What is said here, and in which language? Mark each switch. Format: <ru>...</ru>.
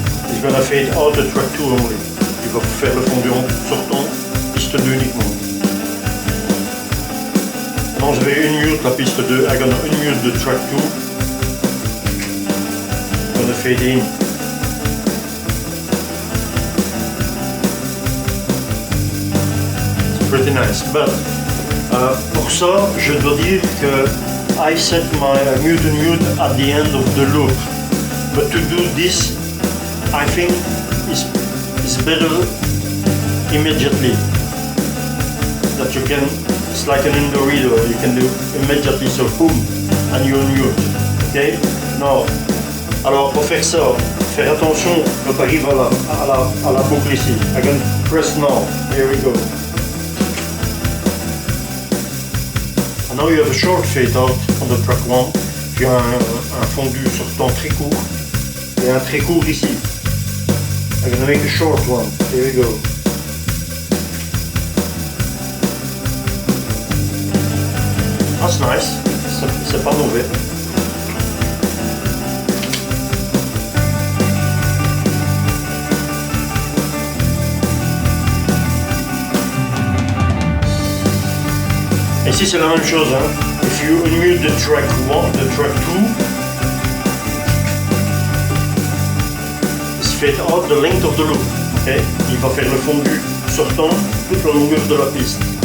<en>It's gonna fade out the track 2 only.</en> <fr>Il va faire le fondu en sortant, piste 2 uniquement. Non, je vais unmute la piste 2.</fr> <en>I'm gonna unmute the track 2. I'm gonna fade in. Pretty nice, but pour ça, je dois dire que I set my mute and mute at the end of the loop. But to do this, I think it's better immediately. That you can, it's like an indoor reader, you can do immediately, so boom, and you unmute. Okay?</en> <fr>Now, alors pour faire ça, faire attention de ne pas arriver à la boucle ici.</fr> <en>I can press now. Here we go. And now you have a short fade out on the track 1.</en> <fr>Tu as un fondu sortant très court et un très court ici.</fr> <en>I'm gonna make a short one. Here we go. That's nice,</en> <fr>c'est pas mauvais. Ici c'est la même chose, hein.</fr> <en>If you unmute the track 1, the track 2, it's fade out the length of the loop. Okay?</en> <fr>Il va faire le fondu sortant toute la longueur de la piste.</fr>